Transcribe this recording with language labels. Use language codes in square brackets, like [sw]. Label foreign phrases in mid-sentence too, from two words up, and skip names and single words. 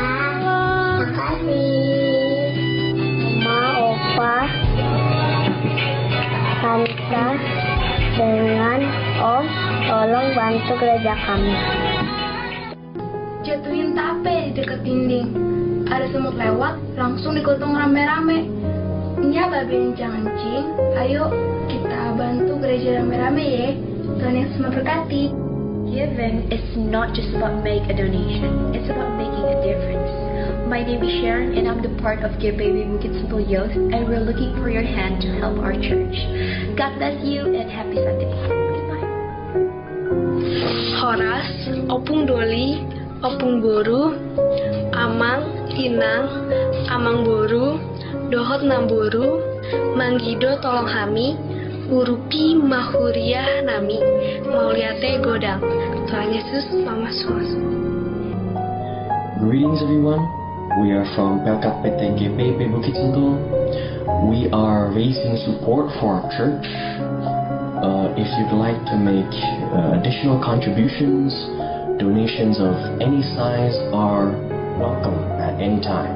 [id] Makasih Oma, Opa, Tante dengan Om, tolong bantu gereja kami. Jatuhin tape di dekat dinding. Ada semut lewat, langsung digotong rame-rame. Nya babe jangan cing, ayo kita bantu gereja rame-rame ya. Tuhan Yesus memberkati. [en] Giving is not just about make a donation, it's about making a difference. My name is Sharon and I'm the part of Give Baby Bukit Sentul Youth, and we're looking for your hand to help our church. God bless you and happy Sunday. Goodbye. [bbc] Horas, Opung Doli, Opung Boru, Amang, Inang, Amang Boru, Dohot Namboru, Manggido Tolong Hami, Urupi Mahuria Nami, Mauliate Godang. Tuhan Yesus Mama Suas. [en] Greetings everyone. We are from Pelkat PT GPIP Bukit Sentul. We are raising support for our church. If you'd like to make additional contributions, donations of any size are welcome at any time.